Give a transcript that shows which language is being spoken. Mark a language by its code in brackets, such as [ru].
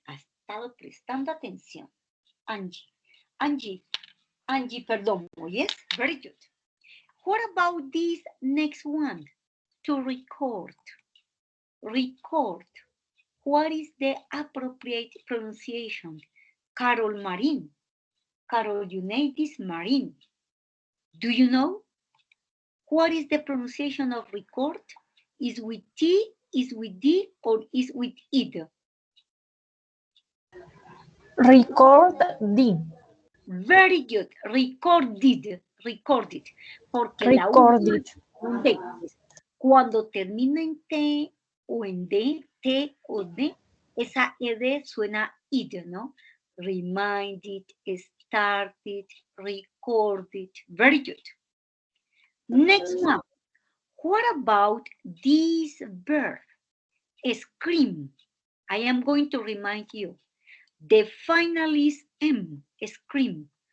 [es] Has estado prestando atención. [en] Angie, [es] perdón. [en] Yes, very good. What about this next one? To record. Record. What is the appropriate pronunciation? Carol Marin. Carol Unitis Marin. Do you know? What is the pronunciation of record? Is with T, is with D, or is with id? Record D. Very good. Recorded. Recorded. [es] Porque [en] Recorded. [es] la T, cuando termina en T o en D, T o D, esa ed suena id, ¿no? [en] Reminded, started, recorded. Very good. Next one. What about this verb? Scream. I am going to remind you. The final is M, scream.